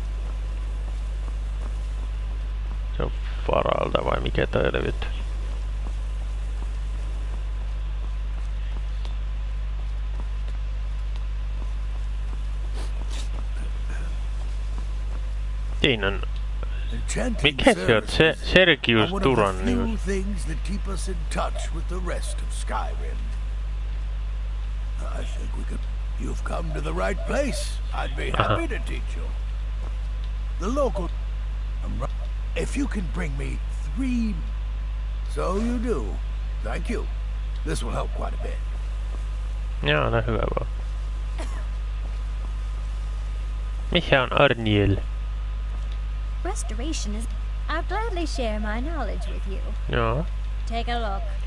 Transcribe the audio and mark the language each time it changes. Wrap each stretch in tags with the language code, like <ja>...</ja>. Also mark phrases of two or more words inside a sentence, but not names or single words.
<fi>Se on Faralta vai mikä tää levyt? Siinä on... Mikä se on? Se Sergius Turannius.</fi> <en>Things that keep us in touch with the rest of Skyrim. I think we could... You've come to the right place. I'd be happy to teach you. The local... If you can bring me 3... So you do. Thank you. This will help quite a bit.</en> <fi>Joo, no hyvä vaan. Missä on Arniel?</fi> <en>Restoration is... I'd gladly share my knowledge with you.</en> <fi>Joo.</fi> <en>Take a look.</en>